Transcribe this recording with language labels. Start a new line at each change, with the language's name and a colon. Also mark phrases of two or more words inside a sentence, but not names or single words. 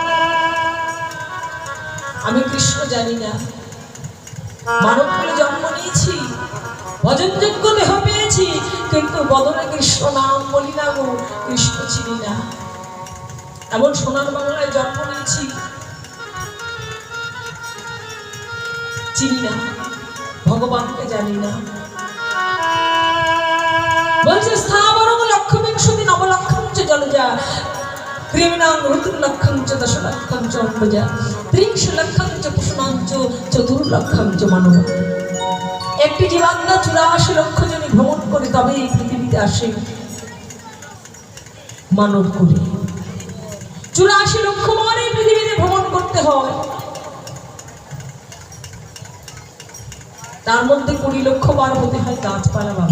Bangla: আমি কৃষ্ণ জানি না, মানব বলে জন্ম নিয়েছি, ভজনযোগ্য দেহ পেয়েছি, কিন্তু বদনে কৃষ্ণ নাম বলি না গো, কৃষ্ণ চিনি না। এমন সোনার বাংলায় জন্ম নিয়েছি, চিনি না, ভগবানকে জানি না।
Sanskrit: বলছে স্থাবরং লক্ষবিংশতি নবলক্ষং চ জলজা ক্রিমিনাং ঋতুর্লক্ষং চ দশলক্ষং চ অম্বজা ত্রিংশ লক্ষং চ পুষ্ণাং চ চতুর্লক্ষং চ মানব।
Bangla: একটি জীবাত্মা 84 লক্ষ জনে ভ্রমণ করে তবে এই পৃথিবীতে আসে মানব করে। 84 লক্ষ বার এই পৃথিবীতে ভ্রমণ করতে হয়, তার মধ্যে 20 লক্ষ বার হতে হয় গাছপালা বাবা।